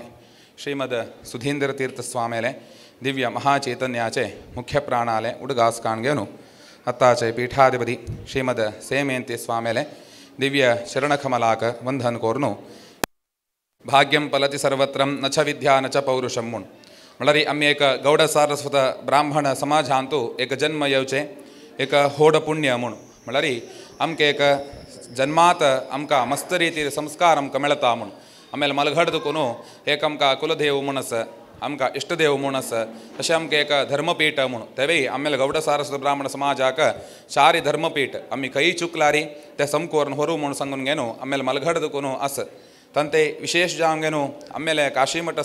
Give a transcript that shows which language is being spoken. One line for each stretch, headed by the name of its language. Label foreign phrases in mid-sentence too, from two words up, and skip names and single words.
Konkani: श्रीमद सुधींद्र तीर्थ स्वामेले दिव्य महाचैतन्याचे मुख्य प्राणाले उद्गास काणगेनु अत्ताचे पीठाधिपति श्रीमद सेमेंते स्वामेले दिव्य शरणकमलाक वंदन कोरनु
Sanskrit: भाग्यं फलति सर्वत्रं न च विद्या न च पौरुषं
Konkani: मुण मळरी आम्ही एक गौड सारस्वत ब्राह्मण समाजांतू एक जन्म येवचे एक होड पुण्य म्हूण म्हळ्यार आमकां एक जन्मात आमकां मस्त रितीर संस्कार आमकां मेळता म्हूण आमेल मलघट दुखून एक आमकां कुलदेव म्हूण आसा आमकां इष्टदेव म्हूण आसा तशें आमकां एक धर्मपीठ म्हूण तेवेय आमेल गौड सारस्वत ब्राह्मण समाजाक चारी धर्मपीठ आमी खंयी चुकलारी ते समकोरून होरू म्हूण सांगून घेनू आमेल मलघट दुखून आसा तंते विशेष जावन घेनू आमेले काशीमठ